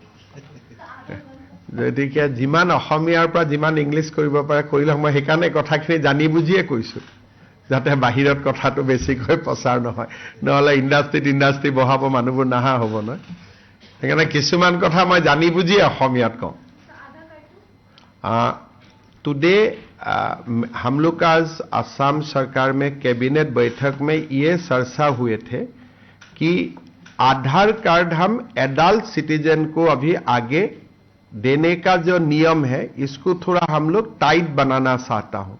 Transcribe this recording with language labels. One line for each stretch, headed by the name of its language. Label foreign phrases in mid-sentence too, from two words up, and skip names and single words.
Assamese: গতিকে যিমান অসমীয়াৰ পৰা যিমান ইংলিছ কৰিব পাৰে কৰিলে, মই সেইকাৰণে কথাখিনি জানি বুজিয়ে কৈছো, যাতে বাহিৰত কথাটো বেছিকৈ প্ৰচাৰ নহয়, নহ'লে ইণ্ডাষ্ট্ৰি বহাব মানুহবোৰ নাহা হ'ব নহয়। সেইকাৰণে কিছুমান কথা মই জানি বুজিয়ে অসমীয়াত কওঁ।
Hindi: टुडे हम लोग आज असम सरकार में कैबिनेट बैठक में ये चर्चा हुए थे कि आधार कार्ड हम
English: adult citizen
Hindi: को अभी आगे देने का जो नियम है, इसको थोड़ा हम लोग टाइट बनाना चाहता हूं।